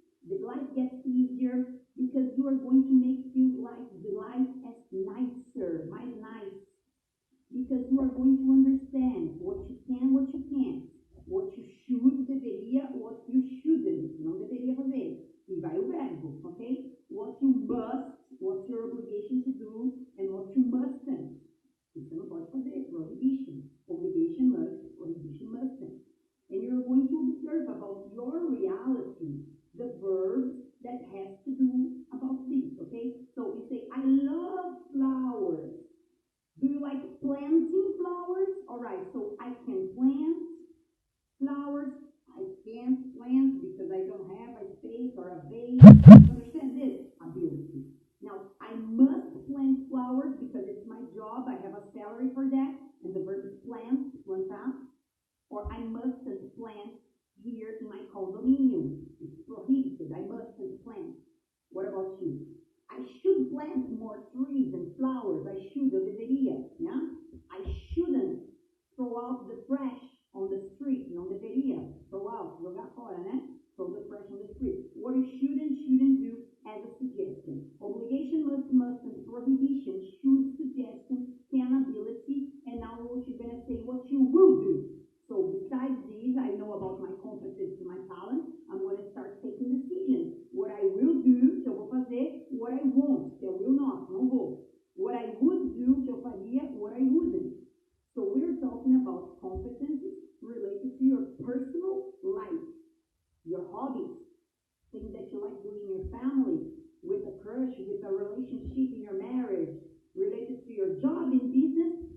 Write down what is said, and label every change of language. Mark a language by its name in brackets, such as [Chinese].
[English] The life gets easier because you are going to make you like the life as nicer, mais nice. Because you are going to understand what you can, what you can't. What you should, deveria, what you shouldn't. [Portuguese] Não deveria fazer. E vai o verbo, ok? [English] What you must, what's your obligation to do, and what you mustn't. [Portuguese] Você não pode fazer, prohibition. [English] Obligation must, prohibition mustn't. And you're going to observe about your reality, the verbs that has to do about this, okay? So you say, I love flowers. Do you like planting flowers? All right, so I can plant flowers. I can't plant because I don't have a space or a vase. You understand this? Ability. Now, I must plant flowers because it's my job. I have a salary for that. And the verb is plant, plantar. Or I mustn't plant here in my condominium. It's prohibited. I mustn't plant. What about you? I should plant more trees and flowers. I should, [Portuguese] eu deveria, [English] yeah? I shouldn't throw out the trash on the street. [Portuguese] Não deveria [English] throw out, [Portuguese] jogar fora, né? [English] Throw the trash on the street. What you shouldn't do as a suggestion. Obligation, mustn't, prohibition, should, suggestion, can, ability, and now what you're going to say, what you will do. So besides these, I know about my competencies, my talent. I'm going to start taking decisions. What I will do, [Portuguese] que eu vou fazer, [English] what I won't, que eu will not, [Portuguese] não vou. [English] What I would do, [Portuguese] que eu faria, [English] what I wouldn't. So we're talking about competencies related to your personal life, your hobbies, things that you like doing in your family, with a crush, with a relationship in your marriage, related to your job in business.